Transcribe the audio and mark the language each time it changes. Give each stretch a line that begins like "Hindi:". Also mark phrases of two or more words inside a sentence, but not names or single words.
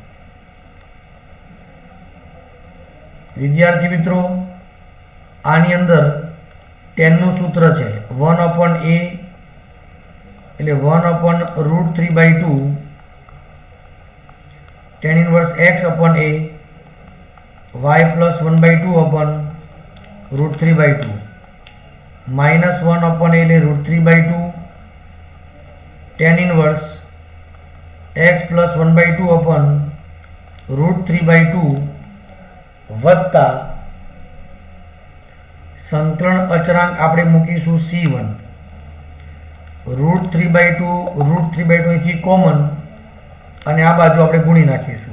Gujarati: વિદ્યાર્થી મિત્રો, આની અંદર tan નું સૂત્ર છે 1/a, એટલે 1/√3/2
English: tan ઇનવર્સ x upon a y plus 1/2/√3/2 માઇનસ 1/a એટલે √3/2 tan ઇનવર્સ x plus 1/2/√3/2 વત્તા
Gujarati: સંકલન અચળાંક આપણે મૂકીશું c1, √3/2 અહીંથી કોમન, અને આ બાજુ આપણે ગુણી નાખીશું.